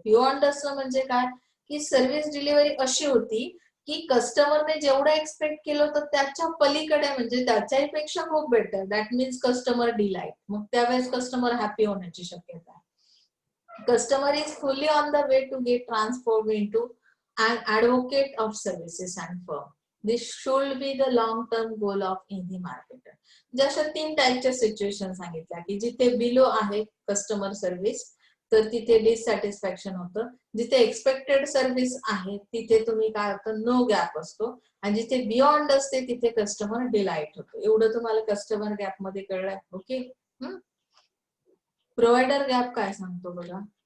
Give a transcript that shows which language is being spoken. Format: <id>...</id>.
<mr>Beyond असं म्हणजे काय, की सर्व्हिस डिलिव्हरी अशी होती की कस्टमरने जेवढं एक्सपेक्ट केलं होतं त्याच्या पलीकडे, म्हणजे त्याच्यापेक्षा खूप better,</mr> <en>that means customer delight,</en> <mr>मग त्यावेळेस कस्टमर हॅपी होण्याची शक्यता आहे।</mr> <en>Customer is fully on the way to get transform into an advocate of services and firm. This should be the long term goal of any marketer.</en> <mr>जशा तीन टाईपच्या situation सांगितल्या की जिथे बिलो आहे कस्टमर सर्व्हिस तर तिथे डिससॅटिस्फॅक्शन होतं, जिथे एक्सपेक्टेड सर्व्हिस आहे तिथे तुम्ही काय होतं, नो गॅप असतो, आणि जिथे बियॉन्ड असते तिथे कस्टमर डिलाइट होतो। एवढं तुम्हाला कस्टमर गॅप मध्ये कळलंय। ओके, प्रोव्हायडर गॅप काय सांगतो बघा।</mr>